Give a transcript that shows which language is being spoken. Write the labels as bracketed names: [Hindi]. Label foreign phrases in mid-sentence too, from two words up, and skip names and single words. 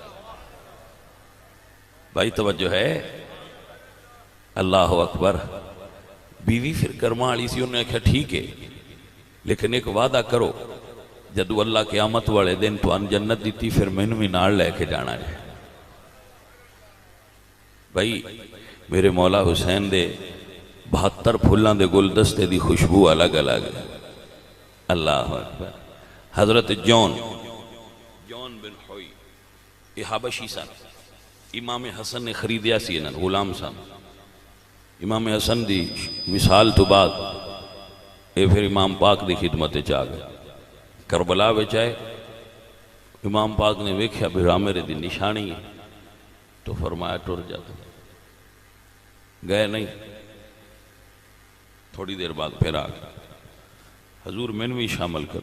[Punjabi] بھائی توجہ ہے, [Arabic] اللہ اکبر. [Punjabi] بیوی پھر کرما والی سی, انہوں نے کہا ٹھیک ہے لیکن ایک وعدہ کرو, جدو اللہ قیامت والے دن تو ان جنت دیتی پھر مینوں بھی نال لے کے جانا ہے. بھائی میرے مولا حسین دے 72 پھلاں دے گلدستے دی خوشبو الگ الگ ہے. [Arabic] اللہ اکبر. [Punjabi] حضرت جون بن ہوئی یہ حبشی سن, امام حسن نے خریدیا سی انہاں غلام سن. امام حسن دی مثال تو بعد یہ پھر امام پاک دی خدمت چاہ گئے. کربلا وچ آئے, امام پاک نے ویکھیا بھی میرے دی نشانی ہے, تو فرمایا ٹر جاتا. گئے نہیں, تھوڑی دیر بعد پھر آ گئے, حضور میں بھی شامل کرو.